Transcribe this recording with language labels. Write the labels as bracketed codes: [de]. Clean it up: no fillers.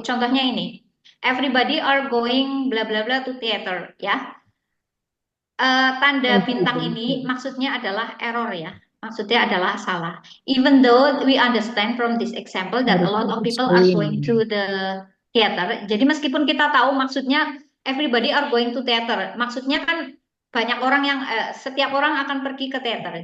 [id] Contohnya ini, [en] everybody are going bla bla bla to theater, ya. [id] Tanda bintang ini maksudnya adalah error, ya. Maksudnya adalah salah. [en] Even though we understand from this example that a lot of people are going to the theater. [id] Jadi meskipun kita tahu maksudnya [en] everybody are going to theater. [id] Maksudnya kan banyak orang yang setiap orang akan pergi ke teater.